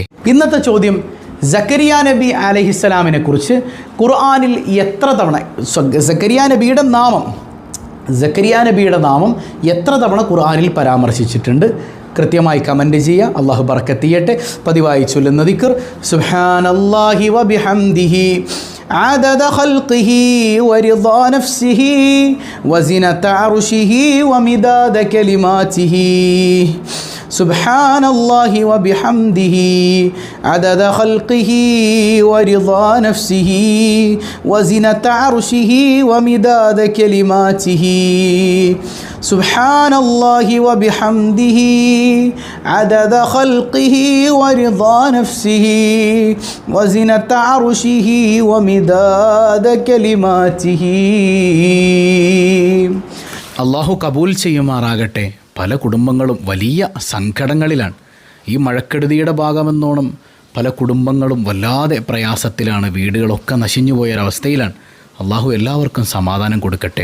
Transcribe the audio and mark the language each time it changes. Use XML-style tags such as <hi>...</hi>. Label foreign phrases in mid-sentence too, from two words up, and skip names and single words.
<ml>ഇന്നത്തെ ചോദ്യം, സക്കരിയ നബി അലൈഹിസ്സലാമിനെ കുറിച്ച് ഖുർആനിൽ എത്ര തവണ സക്കരിയ നബിയുടെ നാമം എത്ര തവണ ഖുർആനിൽ പരാമർശിച്ചിട്ടുണ്ട്? കൃത്യമായി കമൻറ്റ് ചെയ്യുക. അള്ളാഹു ബർക്കത്ത് ചെയ്യട്ടെ. പതിവായി ചൊല്ലുന്ന ദിക്ർ</ml> <ar>سبحان الله وبحمده عدد خلقه ورضا نفسه وزنة عرشه ومداد كلماته سبحان الله وبحمده عدد خلقه ورضا نفسه وزنة عرشه ومداد كلماته سبحان الله وبحمده عدد خلقه ورضا نفسه وزنة عرشه ومداد كلماته.</ar> <ml>അള്ളാഹു കബൂൽ ചെയ്യുമാറാകട്ടെ. പല കുടുംബങ്ങളും വലിയ സങ്കടങ്ങളിലാണ്. ഈ മഴക്കെടുതിയുടെ ഭാഗമെന്നോണം പല കുടുംബങ്ങളും വല്ലാതെ പ്രയാസത്തിലാണ്. വീടുകളൊക്കെ നശിഞ്ഞു പോയൊരവസ്ഥയിലാണ്. അള്ളാഹു എല്ലാവർക്കും സമാധാനം കൊടുക്കട്ടെ.</ml>